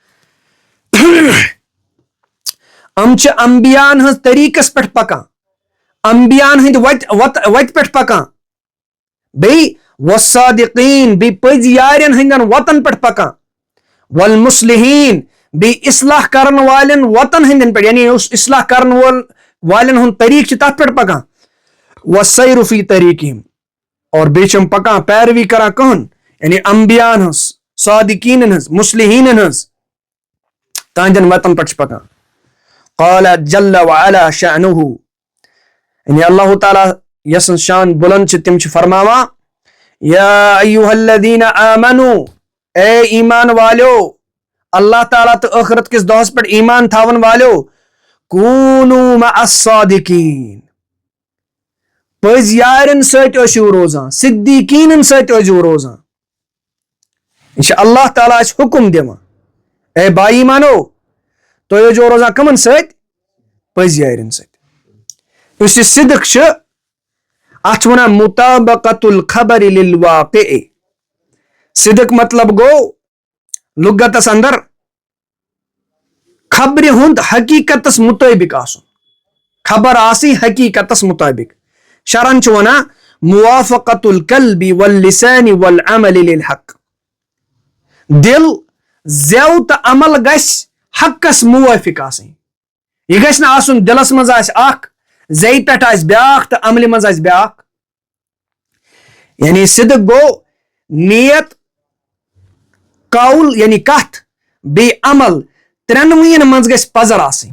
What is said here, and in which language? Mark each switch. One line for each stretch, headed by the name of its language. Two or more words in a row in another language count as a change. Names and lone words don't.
Kashmiri: یِم چھِ انبیاہن ہٕنٛز طریٖقس پٮ۪ٹھ پکان, انبیاہن ہٕنٛدِ وتہِ پٮ۪ٹھ پکان, بیٚیہِ والصادقیٖن, بیٚیہِ پٔزۍ یارٮ۪ن ہٕنٛدٮ۪ن وتن پٮ۪ٹھ پکان, والمصلحیٖن, بیٚیہِ اصلاح کرن والٮ۪ن وتن ہٕنٛدٮ۪ن پٮ۪ٹھ, یعنی یُس اصلاح کرن والٮ۪ن ہُنٛد طریٖقہٕ چھُ تتھ پٮ۪ٹھ پکان.
Arabic: والسیر فی طریٖقہم,
Kashmiri: اور بیٚیہِ چھِ یِم پکان پیروی کران کٕہنٛد, یعنی انبیاہن ہٕنٛز, صادقیٖنن ہٕنٛز, مصلحیٖنن ہٕنٛز, تہنٛدٮ۪ن وتن پٮ۪ٹھ چھِ پکان.
Arabic: قال جل وعلا شأنه,
Kashmiri: یعنی اللہ تعالیٰ یسن شان بلند چھِ تِم چھِ فرماوان,
Arabic: یا ایھا الذین آمنوا,
Kashmiri: اے ایمان والیو, اللہ تعالیٰ تہٕ ٲخرت کِس دۄہس پٮ۪ٹھ ایمان تھاون والیو,
Arabic: کوٗنوا مع الصادقیٖن,
Kashmiri: پٔزۍ یارٮ۪ن سۭتۍ ٲسِو روزان, صدیٖقیٖنن سۭتۍ ٲسِو روزان. یہِ چھُ اللہ تعالیٰ اَسہِ حُکُم دِوان, اے بھایی ایمانو, تُہۍ ٲسۍزیو روزان کٕمن سۭتۍ, پٔزۍ یارٮ۪ن سۭتۍ. یُس یہِ صدق چھُ اتھ چھِ ونان
Arabic: مطابقت الخبر للواقع.
Kashmiri: صدق مطلب گوٚو لُغتس اندر خبرِ ہُنٛد حقیٖقتس مُطٲبق آسُن, خبر آسٕنۍ حقیٖقتس مُطٲبق. شرعن چھِ ونان
Arabic: موافقت القلب واللسان والعمل للحق.
Kashmiri: دل, زٮ۪و تہٕ عمل گژھِ حقس موٲفِق آسٕنۍ. یہِ گژھِ نہٕ آسُن دلس منٛز آسہِ اکھ, زیٚیہِ پٮ۪ٹھ آسہِ بیاکھ تہٕ عملہِ منٛز آسہِ بیاکھ. یعنی صدق گوٚو نیت, قول یعنی کتھ, بیٚیہِ عمل, ترٛٮ۪نوٕیَن منٛز گژھِ پزر آسٕنۍ.